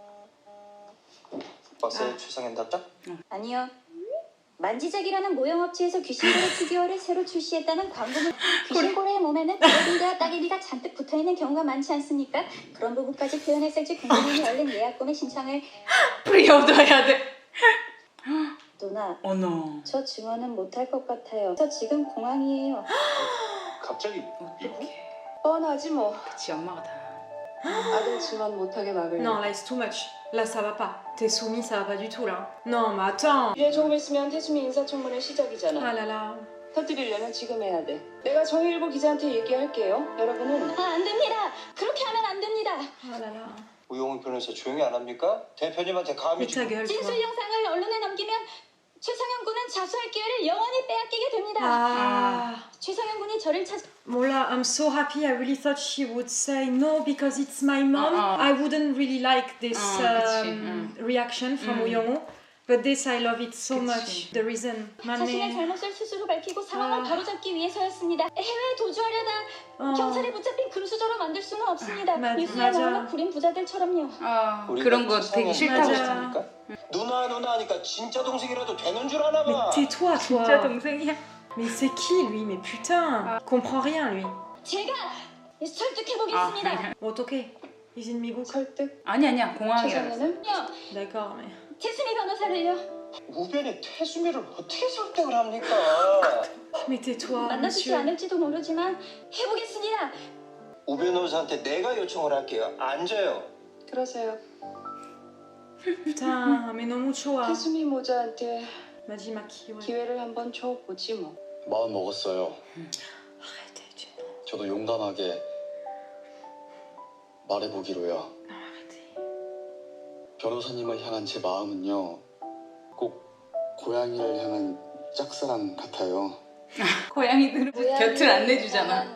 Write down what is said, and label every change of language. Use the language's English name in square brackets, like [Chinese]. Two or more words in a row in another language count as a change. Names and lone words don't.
[Korean] 봤어요, 최상현 답장? 아니요. 만지작이라는 모형업체에서 귀신고래 피규어를 새로 출시했다는 광고물. 귀신고래의 몸에는 비어빈과 따개비가 잔뜩 붙어있는 경우가 많지 않습니까? 그런 부분까지 표현했을지 궁금하니 얼른 예약금의 신청을. 프리오더해야 돼. 누나, 어너. 저 증언은 못할 것 같아요. 저 지금 공항이에요. 갑자기 뻔하지 뭐. 그치 엄마가 다. 아들 증언 못하게 막으려. [French] Non, là, [English] it's too much. [French] Là, ça va pas. T'es soumis, ça va pas du tout, là. Non, mais attends. [Korean] 이제 조금 있으면 태수미 인사청문회 시작이잖아. [French] Ah là là. [Korean] 터뜨리려면 지금 해야 돼. 내가 정일보 기자한테 얘기할게요. 여러분은 안 됩니다. 그렇게 하면 안 됩니다. [French] Ah là là. [Korean] 우영우 변호사 조용히 안 합니까? 대표님한테 감히 [French] Mais ta gueule, toi. [Korean] 진술 영상을 언론에 넘기면 최상현 군은 자수할 기회를 영원히 빼앗기게 됩니다. Ah. 최상현 군이 저를 찾. [English] Mola, I'm so happy. I really thought she would say no because it's my mom. I wouldn't really like this reaction from Woo Young-woo. But this, I love it so much. The reason. [Korean] 자신의 잘못을 스스로 밝히고 상황을 바로잡기 위해서였습니다. 해외에 도주하려다 경찰에 붙잡힌 금수저로 만들 수는 없습니다. 뉴스에 나오는 구린 부자들처럼요. 그런 거 되게 싫다고 맞아. 했잖아. 누나 하니까 진짜 동생이라도 되는 줄 아나 봐. [French] Mais tais-toi, toi. [Korean] 진짜 동생이야. [French] Mais c'est qui, lui? Mais putain. Comprends rien, lui. [Korean] 제가 설득해보겠습니다. 어떻게? [English] He's in 미국. [Korean] 설득. 아니야 공항이라. 최상현은 [French] D'accord, mais. [Korean] 태수미 변호사를요. 우변이 태수미를 어떻게 설득을 합니까? [French] Mais tais-toi, [Korean] 만나주지 [French] monsieur. [Korean] 않을지도 모르지만 해보겠습니다. 우 변호사한테 내가 요청을 할게요. 앉아요. 그러세요. [French] Putain, mais [Korean] 너무 좋아. 태수미 모자한테 마지막 기회. 기회를 한번 줘보지 뭐. 마음 먹었어요. [French] Arrêtez, tu [Korean] 저도 용감하게 말해보기로요. 변호사님을 향한 제 마음은요, 꼭 고양이를 향한 짝사랑 같아요. 고양이들은 곁을 안 내주잖아.